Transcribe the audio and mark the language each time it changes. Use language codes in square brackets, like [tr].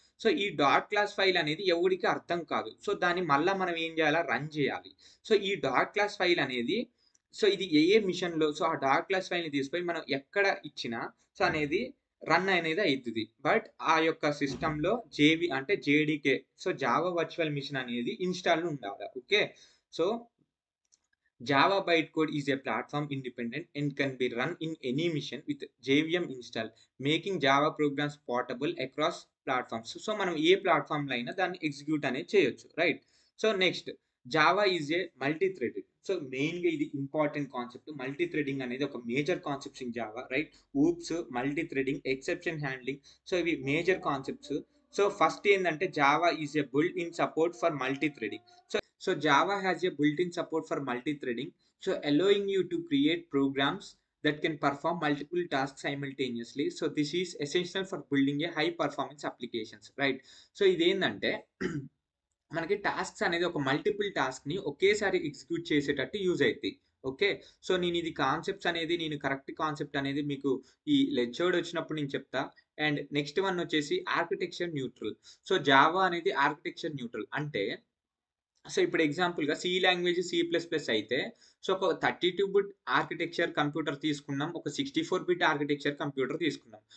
[te] So ఈ dot class file అనేది ఎవరికి అర్థం కాదు. సో దాన్ని మళ్ళీ మనం ఏం చేయాలా, రన్ చేయాలి. సో ఈ డాట్ క్లాస్ ఫైల్ అనేది సో ఇది ఏ మిషన్లో సో ఆ డాట్ క్లాస్ ఫైల్ని తీసుకొని మనం ఎక్కడ ఇచ్చినా సో అనేది రన్ అనేది అవుతుంది. బట్ ఆ యొక్క సిస్టంలో జేవి అంటే JDK so Java virtual machine అనేది ఇన్స్టాల్ ఉండాలి. [en] Okay, so Java bytecode is a platform independent and can be run in any mission with JVM install, making Java programs portable across platforms. [te] So మనం ఏ ప్లాట్ఫామ్లో అయినా దాన్ని execute అనేది చేయొచ్చు, right? So next Java is ఏ multi threaded. So మెయిన్గా ఇది important concept. Multi threading అనేది ఒక major concepts in Java, right? Oops, multi threading, exception handling, so ఇవి మేజర్ కాన్సెప్ట్స్. సో ఫస్ట్ ఏంటంటే [en] Java is a built in support for multi threading. So Java has a built-in support for multi-threading, so allowing you to create programs that can perform multiple tasks simultaneously. So this is essential for building a high performance applications, right? [te] So ఇదేంటంటే మనకి tasks అనేది ఒక multiple టాస్క్ని ఒకేసారి execute చేసేటట్టు use అవుతాయి. Okay, so నేను ఇది concepts అనేది నేను కరెక్ట్ కాన్సెప్ట్ అనేది మీకు ఈ లెక్చర్ వచ్చినప్పుడు నేను చెప్తా అండ్ నెక్స్ట్ వన్ వచ్చేసి ఆర్కిటెక్చర్ న్యూట్రల్. సో జావా అనేది ఆర్కిటెక్చర్ న్యూట్రల్ అంటే, సో ఇప్పుడు ఎగ్జాంపుల్గా సి లాంగ్వేజ్ C++ అయితే, సో ఒక 32 బిట్ ఆర్కిటెక్చర్ కంప్యూటర్ తీసుకున్నాం, ఒక 64 బిట్ ఆర్కిటెక్చర్ కంప్యూటర్ తీసుకున్నాం.